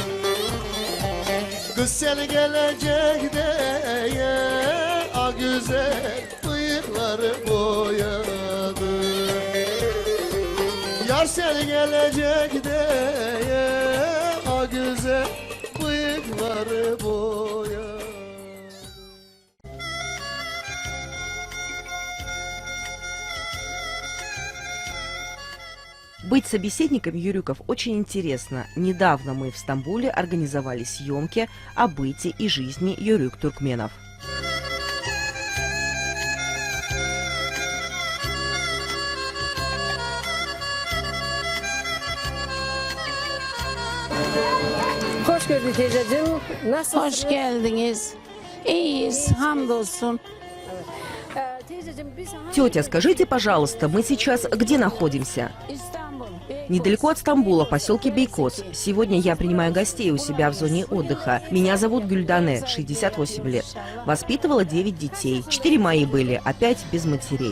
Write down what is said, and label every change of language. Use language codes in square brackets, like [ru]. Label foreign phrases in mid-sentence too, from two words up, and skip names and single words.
[tr] Kız sen gelecek diye a güzel bıyıkları boyadı. Yar sen gelecek diye a güzel bıyıkları boyadı. [ru] Быть собеседником Юрюков очень интересно. Недавно мы в Стамбуле организовали съемки о быте и жизни юрюк-туркменов. [tr] Hoş geldin teyzeciğim. Nasılsın? Hoş geldiniz. İyiyiz, hamdolsun. Teyzeciğim biz [ru] Тетя, скажите, пожалуйста, мы сейчас где находимся? İstanbul. Недалеко от Стамбула, в поселке Бейкоз. Сегодня я принимаю гостей у себя в зоне отдыха. Меня зовут Гюльдане, 68 лет. Воспитывала 9 детей. 4 мои были, а 5 без матерей.